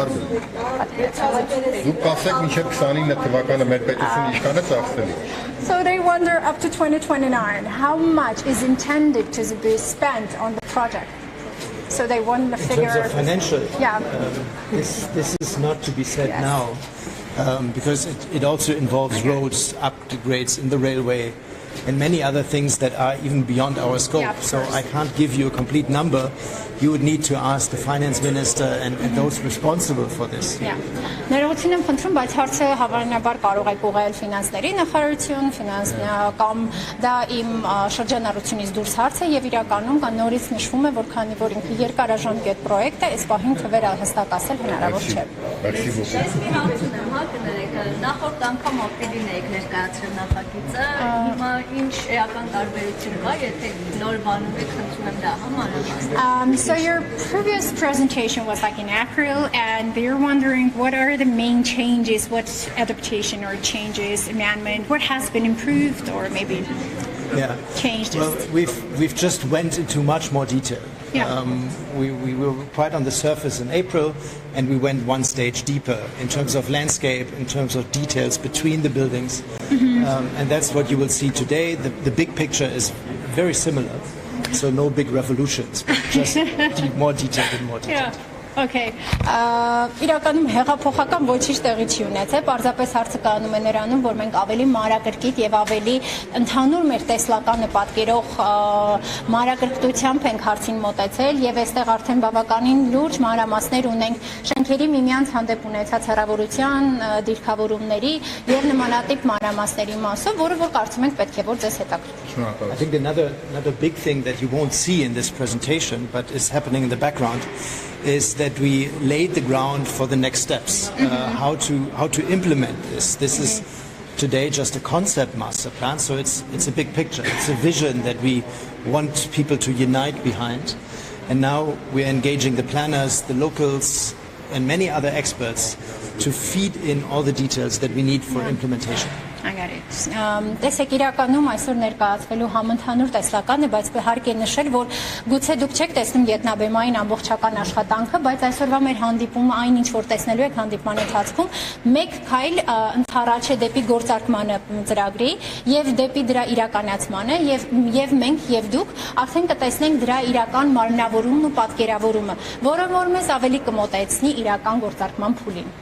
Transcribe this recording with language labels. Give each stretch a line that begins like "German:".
Armenian: Դուք կասեք մինչև 29 թվականը մեր պետությունը ինչքան է ծախսել։
English: So they wonder up to 2029 how much is intended to be spent on the project. So they want to figure. In terms of financial, yeah. This is not to be said now, because it also involves roads, upgrades in the railway, and many other things that are even beyond our scope. Yeah, so I can't give you a complete number. You would need to ask the finance minister and those responsible for this.
Armenian: Ներողություն եմ խնդրում, բայց հարցը հավանաբար կարող եք ուղղել ֆինանսների նախարարություն, կամ դա իմ շրջանառությունից դուրս հարց է եւ իրականում կա նորից նշվում է, որ քանի որ ինքը երկարաժամկետ պրոյեկտ է, այս պահին թվերը հստակ ասել հնարավոր չէ։ Ես մի հարցում եմ, հա կներեք, նախորդ անգամ ապրիլին եք ներկայացրել նախագիծը, հիմա ինչ էական տարբերություն կա, եթե նոր բանում եք խնդրում եմ դա համանուն։
English: So your previous presentation was like in April, and they're wondering what are the main changes, what adaptation or changes, amendment, what has been improved or maybe changed? Well, we've just went into much more detail. We were quite on the surface in April, and we went one stage deeper in terms of landscape, in terms of details between the buildings, and that's what you will see today. The big picture is very similar. So no big revolutions, but just more detailed and more detailed. Okay.
Armenian: Իրականում հեղափոխական ոչինչ տեղի չի ունեցել, պարզապես հարցը կանում է նրանում, որ մենք ավելի մանրակրկիտ եւ ավելի ընդհանուր մեր տեսլականը պատկերող մանրակրկտությամբ ենք հարցին մոտեցել եւ այստեղ արդեն բավականին լուրջ մանրամասներ ունենք շենքերի միմյանց հանդեպ ունեցած հեռավորության, դիրքավորումների եւ նմանատիպ մանրամասների մասով, որը որ կարծում ենք պետք է որ ձեզ հետաքրքրի։
English: I think another big thing that you won't see in this presentation, but is happening in the background, is that we laid the ground for the next steps, how to implement this. This is today just a concept master plan, so it's a big picture. It's a vision that we want people to unite behind. And now we're engaging the planners, the locals, and many other experts to feed in all the details that we need for implementation. I got it.
Armenian: Տեսեք իրականում այսօր ներկայացվելու համընդհանուր տեսլական է, բայց հարկ է նշել, որ գուցե դուք չեք տեսնում գետնաբեմային ամբողջական աշխատանքը, բայց այսօրվա մեր հանդիպումը այն ինչ որ տեսնելու եք հանդիպման ընթացքում, մեկ քայլ ընդառաջ է դեպի գործարկմանը ծրագրի եւ դեպի դրա իրականացմանը եւ մենք եւ դուք արդեն կտեսնենք դրա իրական մարմնավորումն ու պատկերավորումը, որը որ մեզ ավելի կմոտեցնի իրական գործարկման փուլին։